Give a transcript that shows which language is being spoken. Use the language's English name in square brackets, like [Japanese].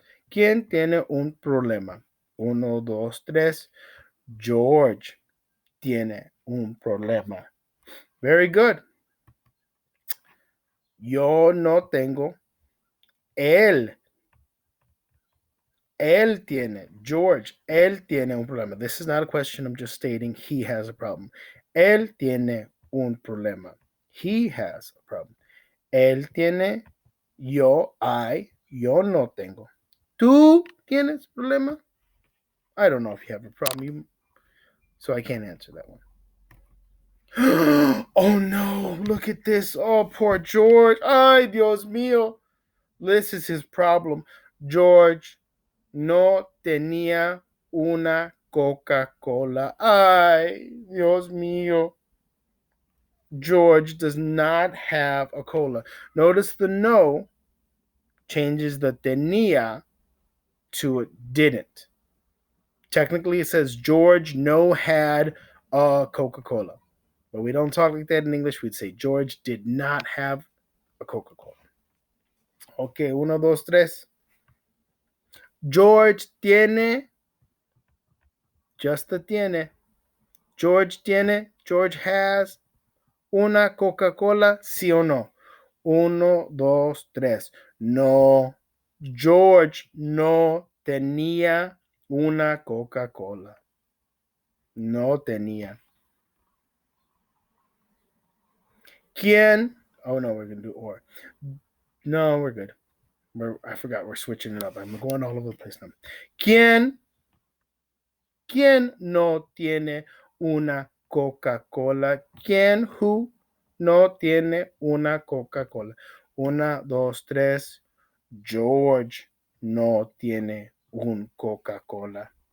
[Spanish] ¿Quién tiene un problema? Uno, dos, tres. George. tiene un problema. [English] Very good. [Spanish] Yo no tengo. Él tiene. George, él tiene un problema. [English] This is not a question. I'm just stating he has a problem. [Spanish] Él tiene un problema. [English] He has a problem. [Spanish] Él tiene. Yo no tengo. ¿Tú tienes problema? [English] I don't know if you have a problem, so I can't answer that one. Oh no, look at this. Oh, poor George. [Spanish] Ay, Dios mío. [English] This is his problem. [Spanish] George no tenía una Coca-Cola. Ay, Dios mío. [English] George does not have a cola. Notice the no changes the tenía to it didn't. Technically, it says George no had a Coca-Cola. But we don't talk like that in English. We'd say George did not have a Coca-Cola. Okay, [Spanish] uno, dos, tres. George tiene, [English] just the [Spanish] tiene. George tiene, [English] George has [Spanish] una Coca-Cola, sí o no. Uno, dos, tres. No, George no tenía una Coca-Cola. No tenía. ¿Quién? [English] Oh no, we're going to do or. No, we're good. I forgot we're switching it up. I'm going all over the place now. [Spanish] ¿Quién no tiene una Coca-Cola? ¿Quién who no tiene una Coca-Cola? Una, dos, tres. George no tiene un Coca-Cola.